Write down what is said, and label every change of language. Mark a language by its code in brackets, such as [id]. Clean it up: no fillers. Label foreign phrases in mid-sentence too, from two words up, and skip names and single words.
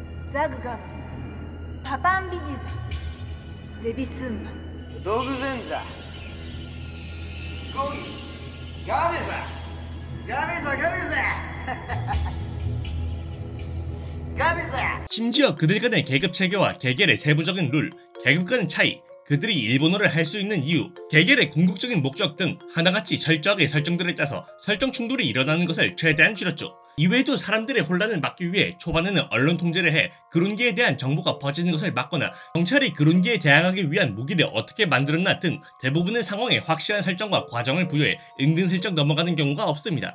[ko] ザグガドパパンビジザゼビスンマ道具前座ゴギガメザガメザガメザガメザ 심지어 그들 간의 계급 체계와 개결의 세부적인 룰, 계급 간 차이, 그들이 일본어를 할 수 있는 이유, 개결의 궁극적인 목적 등 하나같이 철저하게 설정들을 짜서 설정 충돌이 일어나는 것을 최대한 줄였죠. 이외에도 사람들의 혼란을 막기 위해 초반에는 언론 통제를 해 그룬기에 대한 정보가 퍼지는 것을 막거나 경찰이 그룬기에 대항하기 위한 무기를 어떻게 만들었나 등 대부분의 상황에 확실한 설정과 과정을 부여해 은근슬쩍 넘어가는 경우가 없습니다.